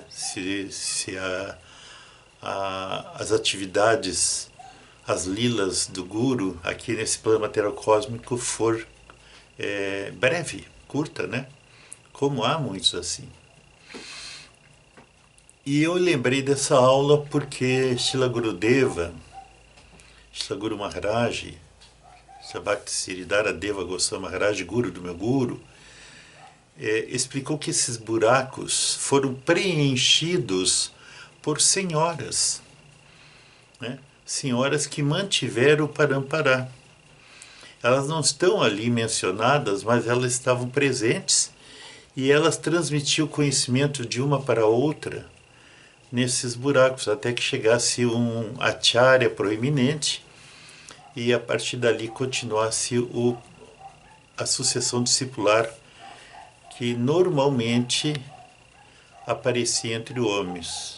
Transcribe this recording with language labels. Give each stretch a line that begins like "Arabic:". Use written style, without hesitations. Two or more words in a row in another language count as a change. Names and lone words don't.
Portuguese: Se as atividades, as lilas do Guru aqui nesse plano material cósmico for breve, curta, né? Como há muitos assim. E eu lembrei dessa aula porque Srila Gurudeva, Srila Guru Maharaj, Srila Bhakti Siridhara Deva Goswami Maharaj, Guru do meu Guru, explicou que esses buracos foram preenchidos por senhoras, né? Senhoras que mantiveram o Parampará. Elas não estão ali mencionadas, mas elas estavam presentes e elas transmitiam o conhecimento de uma para outra nesses buracos, até que chegasse um acharya proeminente e a partir dali continuasse a sucessão discipular que normalmente aparecia entre homens.